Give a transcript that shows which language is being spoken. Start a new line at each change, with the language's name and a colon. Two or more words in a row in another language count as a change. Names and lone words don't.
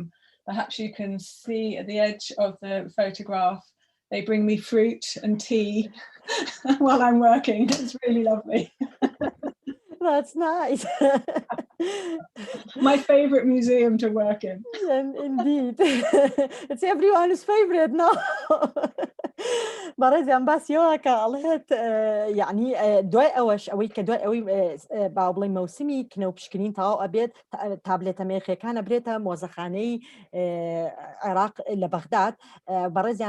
English: Perhaps you can see at the edge of the photograph, they bring me fruit and tea while I'm working. It's really lovely. That's nice. My favorite museum to work in. Indeed. It's everyone's favorite now.
Central Kurdish: بەڕێزیان باسیەوە کە ئەڵێت یعنی دوای ئەوەش ئەوەی کە دوای ئەوەی با بڵێ مەوسمی کنە و پشکنین تەواو ئەبێت تابلێتە مێخیەکانە برێتە مۆزەخانەی عێراق لە بەغداد بەڕێزیان